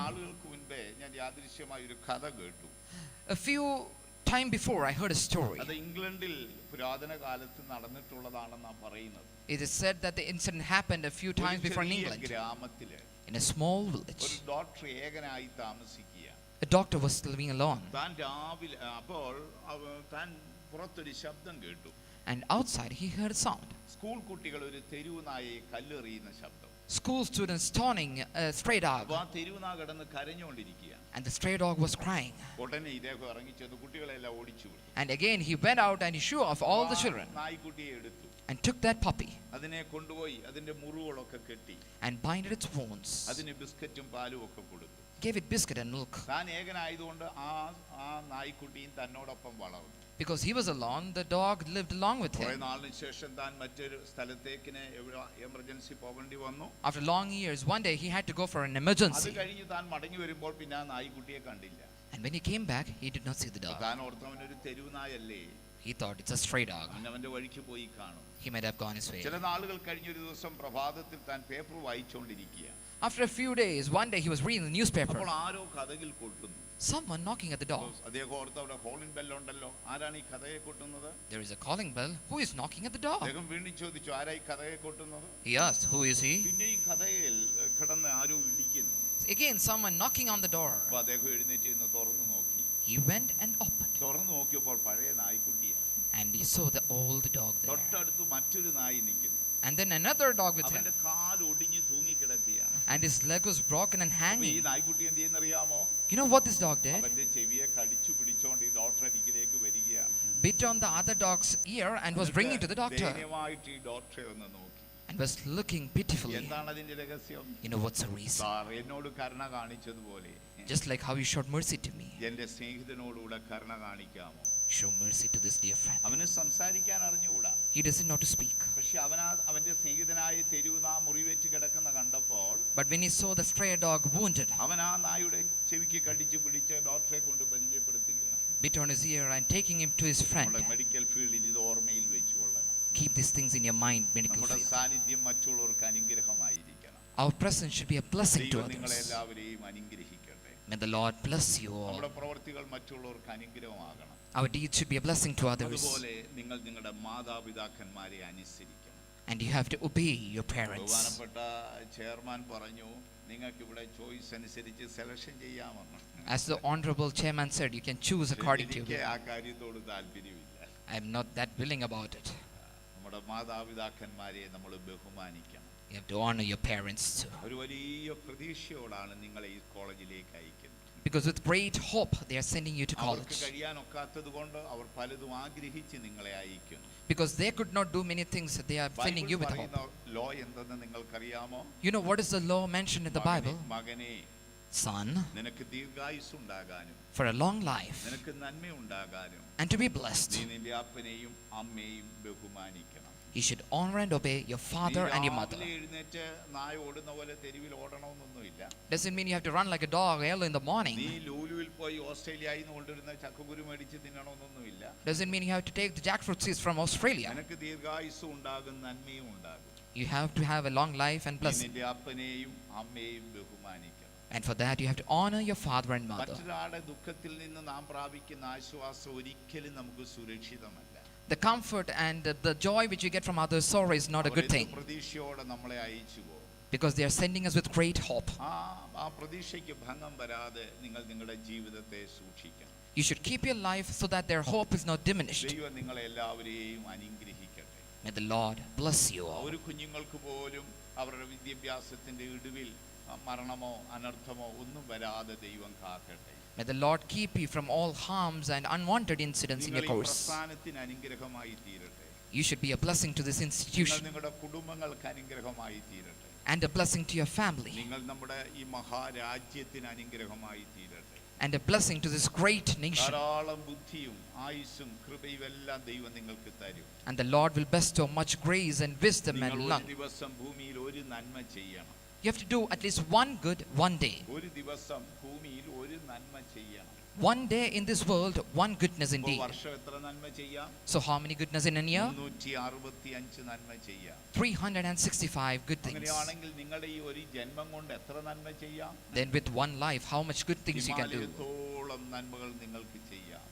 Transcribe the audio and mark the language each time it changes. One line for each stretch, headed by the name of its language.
Malayalam: നാളുകൾക്ക് മുൻപേ ഞാൻ യാദൃശ്യമായ ഒരു കഥ കേട്ടു.
English: A few time before, I heard a story.
Malayalam: അത് ഇംഗ്ലണ്ടിൽ പുരാതന കാലത്ത് നടന്നിട്ടുള്ളതാണെന്നാണ് പറയുന്നത്.
English: It is said that the incident happened a few times before in England.
Malayalam: ഗ്രാമത്തില്
English: In a small village,
Malayalam: ഒരു ഡോക്ടർ ഏകനായി താമസിക്കുക.
English: a doctor was living alone.
Malayalam: താൻ രാവിലെ അപ്പോൾ താൻ പുറത്തൊരു ശബ്ദം കേട്ടു.
English: And outside, he heard a sound.
Malayalam: School കുട്ടികൾ ഒരു തെരുവ് നായയെ കല്ലെറിയുന്ന ശബ്ദം.
English: school students stoning a stray dog,
Malayalam: അപ്പോൾ ആ തെരുവുനാ കിടന്ന് കരഞ്ഞുകൊണ്ടിരിക്കുകയാണ്.
English: and the stray dog was crying.
Malayalam: ഉടനെ ഇദ്ദേഹം ഇറങ്ങിച്ചെന്ന് കുട്ടികളെല്ലാം ഓടിച്ചു വിട്ടു.
English: And again he went out and he shoo off all the children
Malayalam: നായ്ക്കുട്ടിയെ എടുത്തു,
English: and took that puppy
Malayalam: അതിനെ കൊണ്ടുപോയി അതിന്റെ മുറിവുകളൊക്കെ കെട്ടി,
English: and binded its wounds,
Malayalam: അതിന് ബിസ്ക്കറ്റും പാലും ഒക്കെ കൊടുത്തു.
English: gave it biscuit and milk.
Malayalam: താൻ ഏകനായതുകൊണ്ട് ആ നായ്ക്കുട്ടിയും തന്നോടൊപ്പം വളർന്നു.
English: Because he was alone, the dog lived along with
Malayalam: കുറെ
English: him.
Malayalam: നാളിന് ശേഷം താൻ മറ്റൊരു സ്ഥലത്തേക്ക് എമർജൻസി പോകേണ്ടി വന്നു.
English: After long years, one day he had to go for an
Malayalam: അത്
English: emergency.
Malayalam: കഴിഞ്ഞ് താൻ മടങ്ങി വരുമ്പോൾ പിന്നെ ആ നായ്ക്കുട്ടിയെ കണ്ടില്ല.
English: And when he came back, he did not see the dog.
Malayalam: താൻ ഓർത്തവനൊരു തെരുവുനായല്ലേ,
English: He thought it's a stray dog.
Malayalam: അവന്റെ വഴിക്ക് പോയി കാണും.
English: He might have gone his way.
Malayalam: ചില നാളുകൾ കഴിഞ്ഞൊരു ദിവസം പ്രഭാതത്തിൽ താൻ paper വായിച്ചുകൊണ്ടിരിക്കുക.
English: After a few days, one day he was reading the newspaper.
Malayalam: അപ്പോൾ ആരോ കതകിൽ കൊട്ടുന്നു.
English: Someone knocking at the door.
Malayalam: അദ്ദേഹം ഓർത്ത് അവിടെ കോളിംഗ് ബെല്ലുണ്ടല്ലോ, ആരാണ് ഈ കഥയെ കൊട്ടുന്നത്?
English: There is a calling bell. Who is knocking at the door?
Malayalam: അദ്ദേഹം വീണ്ടും ചോദിച്ചു, ആരായി കഥയെ കൊട്ടുന്നത്?
English: He asked, who is he?
Malayalam: പിന്നെ ഈ കഥയിൽ കിടന്ന് ആരോ ഇടിക്കുന്നു.
English: Again, someone knocking on the door.
Malayalam: അപ്പൊ അദ്ദേഹം എഴുന്നേറ്റ് ഇന്ന് തുറന്നു നോക്കി.
English: He went and opened.
Malayalam: തുറന്നു നോക്കിയപ്പോൾ പഴയ നായ്ക്കുട്ടിയാണ്.
English: And he saw the old dog there.
Malayalam: തൊട്ടടുത്ത് മറ്റൊരു നായി നിൽക്കുന്നു.
English: And then another dog with him.
Malayalam: അവന്റെ കാൽ ഒടിഞ്ഞു തൂങ്ങിക്കിടക്കുകയാണ്.
English: And his leg was broken and
Malayalam: അപ്പൊ ഈ
English: hanging.
Malayalam: നായ്ക്കുട്ടി എന്ത് ചെയ്യുന്നറിയാമോ?
English: You know what this dog did?
Malayalam: അവന്റെ ചെവിയെ കടിച്ചു പിടിച്ചോണ്ട് ഈ ഡോക്ടർ അരികിലേക്ക് വരികയാണ്.
English: Bit on the other dog's ear and was bringing to the doctor.
Malayalam: ദയനീയമായിട്ട് ഈ ഡോക്ടറെ ഒന്ന് നോക്കി.
English: And was looking pitifully.
Malayalam: എന്താണ് അതിന്റെ രഹസ്യം?
English: You know what's the reason?
Malayalam: Sir എന്നോട് കരുണ കാണിച്ചതുപോലെ
English: Just like how you showed mercy to me,
Malayalam: എന്റെ സ്നേഹിതനോടുകൂടെ കരുണ കാണിക്കാമോ?
English: show mercy to this dear friend.
Malayalam: അവന് സംസാരിക്കാൻ അറിഞ്ഞുകൂടാ.
English: He doesn't know to speak.
Malayalam: പക്ഷെ അവന്റെ സ്നേഹിതനായ തെരുവുനാ മുറിവേറ്റ് കിടക്കുന്ന കണ്ടപ്പോൾ
English: But when he saw the stray dog wounded,
Malayalam: അവൻ ആ നായുടെ ചെവിക്ക് കടിച്ചു പിടിച്ച് ഡോക്ടറെ കൊണ്ട് പരിചയപ്പെടുത്തുകയാണ്.
English: bit on his ear and taking him to his friend.
Malayalam: നമ്മുടെ മെഡിക്കൽ ഫീൽഡിൽ ഇത് ഓർമ്മയിൽ വെച്ചുകൊള്ളണം.
English: Keep these things in your mind, medical
Malayalam: നമ്മുടെ
English: field.
Malayalam: സാന്നിധ്യം മറ്റുള്ളവർക്ക് അനുഗ്രഹമായിരിക്കണം.
English: Our presence should be a blessing to
Malayalam: ദൈവം നിങ്ങളെ
English: others.
Malayalam: എല്ലാവരെയും അനുഗ്രഹിക്കട്ടെ.
English: May the Lord bless you all.
Malayalam: നമ്മുടെ പ്രവർത്തികൾ മറ്റുള്ളവർക്ക് അനുഗ്രഹമാകണം.
English: Our deeds should be a blessing to others.
Malayalam: അതുപോലെ നിങ്ങൾ നിങ്ങളുടെ മാതാപിതാക്കന്മാരെ അനുസരിക്കണം.
English: And you have to obey your parents.
Malayalam: ബഹുമാനപ്പെട്ട ചെയർമാൻ പറഞ്ഞു, നിങ്ങൾക്ക് ഇവിടെ ചോയ്സ് അനുസരിച്ച് സെലക്ഷൻ ചെയ്യാമെന്ന്.
English: As the honorable chairman said, you can choose according to
Malayalam: എനിക്ക്
English: you.
Malayalam: ആ കാര്യത്തോട് താല്പര്യമില്ല.
English: I am not that willing about it.
Malayalam: നമ്മുടെ മാതാപിതാക്കന്മാരെ നമ്മൾ ബഹുമാനിക്കണം.
English: You have to honor your parents too.
Malayalam: ഒരു വലിയ പ്രതീക്ഷയോടാണ് നിങ്ങളെ ഈ കോളേജിലേക്ക് അയക്കുന്നത്.
English: Because with great hope, they are sending you to
Malayalam: അവർക്ക്
English: college.
Malayalam: കഴിയാനൊക്കാത്തത് കൊണ്ട് അവർ പലതും ആഗ്രഹിച്ച് നിങ്ങളെ അയക്കുന്നു.
English: Because they could not do many things, they are sending you with
Malayalam: പറയുന്ന
English: hope.
Malayalam: ലോ എന്തെന്ന് നിങ്ങൾക്കറിയാമോ?
English: You know what is the law mentioned in the Bible?
Malayalam: മകനെ,
English: Son,
Malayalam: നിനക്ക് ദീർഘായുസ് ഉണ്ടാകാനും
English: for a long life
Malayalam: നിനക്ക് നന്മ ഉണ്ടാകാനും
English: and to be blessed,
Malayalam: നീ നിന്റെ അപ്പനെയും അമ്മയും ബഹുമാനിക്കണം.
English: you should honor and obey your father and your mother.
Malayalam: രാവിലെ എഴുന്നേറ്റ് നായ ഓടുന്ന പോലെ തെരുവിൽ ഓടണമെന്നൊന്നുമില്ല.
English: Doesn't mean you have to run like a dog early in the morning.
Malayalam: നീ ലൂലുവിൽ പോയി ഓസ്ട്രേലിയയിൽ നിന്ന് കൊണ്ടുവരുന്ന ചക്കക്കുരു മേടിച്ച് തിന്നണമെന്നൊന്നുമില്ല.
English: Doesn't mean you have to take the jackfruit seeds from Australia.
Malayalam: നിനക്ക് ദീർഘായുസ്സും ഉണ്ടാകും, നന്മയും ഉണ്ടാകും.
English: You have to have a long life and
Malayalam: നീ
English: blessing.
Malayalam: നിന്റെ അപ്പനെയും അമ്മയും ബഹുമാനിക്കണം.
English: And for that, you have to honor your father and mother.
Malayalam: മറ്റൊരാളുടെ ദുഃഖത്തിൽ നിന്ന് നാം പ്രാപിക്കുന്ന ആശ്വാസം ഒരിക്കലും നമുക്ക് സുരക്ഷിതമല്ല.
English: The comfort and the joy which you get from others' sorrow is not a good thing.
Malayalam: പ്രതീക്ഷയോടെ നമ്മളെ അയച്ചു പോകും.
English: Because they are sending us with great hope.
Malayalam: ആ പ്രതീക്ഷയ്ക്ക് ഭംഗം വരാതെ നിങ്ങൾ നിങ്ങളുടെ ജീവിതത്തെ സൂക്ഷിക്കണം.
English: You should keep your life so that their hope is not diminished.
Malayalam: ദൈവം നിങ്ങളെ എല്ലാവരെയും അനുഗ്രഹിക്കട്ടെ.
English: May the Lord bless you all.
Malayalam: ഒരു കുഞ്ഞുങ്ങൾക്ക് പോലും അവരുടെ വിദ്യാഭ്യാസത്തിന്റെ ഇടിവിൽ മരണമോ അനർത്ഥമോ ഒന്നും വരാതെ ദൈവം കാക്കട്ടെ.
English: May the Lord keep you from all harms and unwanted incidents in your
Malayalam: നിങ്ങൾ ഈ
English: course.
Malayalam: പ്രസ്ഥാനത്തിന് അനുഗ്രഹമായി തീരട്ടെ.
English: You should be a blessing to this
Malayalam: നിങ്ങൾ
English: institution
Malayalam: നിങ്ങളുടെ കുടുംബങ്ങൾക്ക് അനുഗ്രഹമായി തീരട്ടെ.
English: and a blessing to your family
Malayalam: നിങ്ങൾ നമ്മുടെ ഈ മഹാരാജ്യത്തിന് അനുഗ്രഹമായി തീരട്ടെ.
English: and a blessing to this great nation.
Malayalam: ധാരാളം ബുദ്ധിയും ആയുസ്സും കൃപയും എല്ലാം ദൈവം നിങ്ങൾക്ക് തരും.
English: And the Lord will bestow much grace and wisdom
Malayalam: നിങ്ങൾ
English: and
Malayalam: ഒരു
English: luck.
Malayalam: ദിവസം ഭൂമിയിൽ ഒരു നന്മ ചെയ്യണം.
English: You have to do at least one good one day.
Malayalam: ഒരു ദിവസം ഭൂമിയിൽ ഒരു നന്മ ചെയ്യണം.
English: One day in this world, one goodness
Malayalam: ഇപ്പോൾ
English: indeed.
Malayalam: വർഷം എത്ര നന്മ ചെയ്യാം?
English: So how many goodness in a year?
Malayalam: 365 നന്മ ചെയ്യാം.
English: 365 good things.
Malayalam: അങ്ങനെയാണെങ്കിൽ നിങ്ങളുടെ ഈ ഒരു ജന്മം കൊണ്ട് എത്ര നന്മ ചെയ്യാം?
English: Then with one life, how much good things you can do.
Malayalam: ഹിമാലയത്തോളം നന്മകൾ നിങ്ങൾക്ക് ചെയ്യാം.